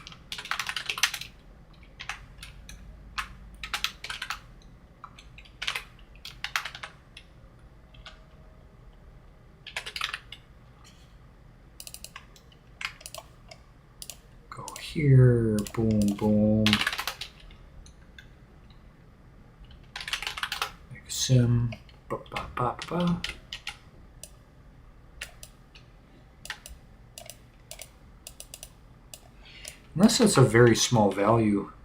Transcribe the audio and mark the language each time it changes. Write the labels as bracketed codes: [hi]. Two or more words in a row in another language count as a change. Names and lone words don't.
[en] Go here, boom, boom. Make a sim. Ba, ba, ba, ba. Unless it's a very small value.